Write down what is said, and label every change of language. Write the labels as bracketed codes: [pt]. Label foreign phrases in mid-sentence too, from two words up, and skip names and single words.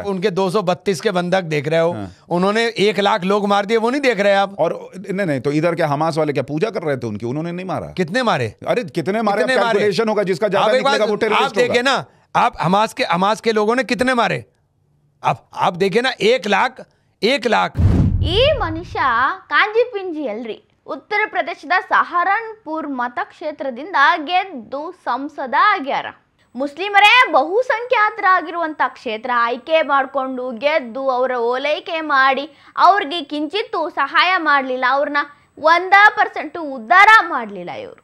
[hi] आप उनके 232 के बंधक देख रहे हो, उन्होंने 1 लाख लोग मार दिए, वो नहीं देख रहे आप? और नहीं तो इधर क्या हमास वाले क्या पूजा कर रहे थे उनकी? उन्होंने नहीं मारा। कितने मारे? अरे कितने मारे? कैलकुलेशन होगा, जिसका ज्यादा निकलेगा वो टेररिस्ट होगा। आप देखिए ना, आप हमास के लोगों ने कितने मारे? आप देखिए ना, 1 लाख। [kn] ಈ ಮನುಷ್ಯ ಕಾಂಜಿ ಪಿಂಜಿ ಅಲ್ರಿ, ಉತ್ತರ ಪ್ರದೇಶದ ಸಹರನ್ಪುರ್ ಮತಕ್ಷೇತ್ರದಿಂದ ಗೆದ್ದು ಸಂಸದ ಆಗ್ಯಾರ. ಮುಸ್ಲಿಮರೇ ಬಹುಸಂಖ್ಯಾತರಾಗಿರುವಂಥ ಕ್ಷೇತ್ರ ಆಯ್ಕೆ ಮಾಡಿಕೊಂಡು ಗೆದ್ದು ಅವರ ಓಲೈಕೆ ಮಾಡಿ ಅವ್ರಿಗೆ ಕಿಂಚಿತ್ತು ಸಹಾಯ ಮಾಡಲಿಲ್ಲ, ಅವ್ರನ್ನ 1% ಉದ್ಧಾರ ಮಾಡಲಿಲ್ಲ ಇವರು.